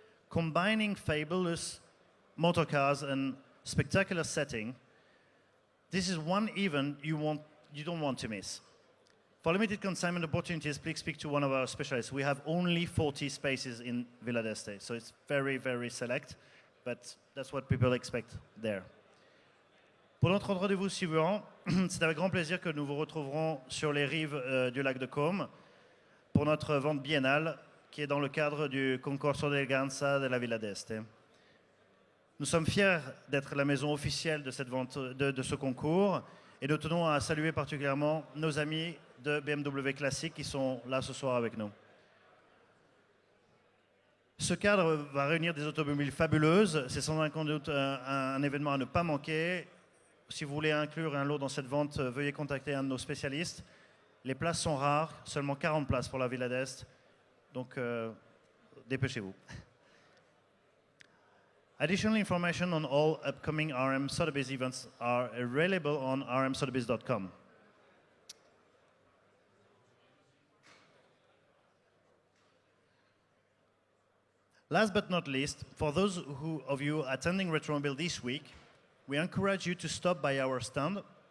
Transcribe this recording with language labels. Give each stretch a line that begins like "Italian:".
English: Combining fabulous motorcars and spectacular setting, this is one event you don't want to miss. For limited consignment opportunities, please speak to one of our specialists. We have only 40 spaces in Villa d'Este, so it's very, very select, but that's what people expect there.
French: Pour notre rendez-vous suivant, c'est avec grand plaisir que nous vous retrouverons sur les rives du lac de Côme pour notre vente biennale qui est dans le cadre du Concorso d'Eleganza de la Villa d'Este. Nous sommes fiers d'être la maison officielle de cette vente, de ce concours, et nous tenons à saluer particulièrement nos amis de BMW Classic qui sont là ce soir avec nous. Ce cadre va réunir des automobiles fabuleuses, c'est sans doute un événement à ne pas manquer. Si vous voulez inclure un lot dans cette vente, veuillez contacter un de nos spécialistes. Les places sont rares, seulement 40 places pour la Villa d'Este, donc dépêchez-vous.
English: Additional information on all upcoming RM Sotheby's events are available on rmsotheby's.com. Last but not least, for those of you attending Retromobile this week, we encourage you to stop by our stand.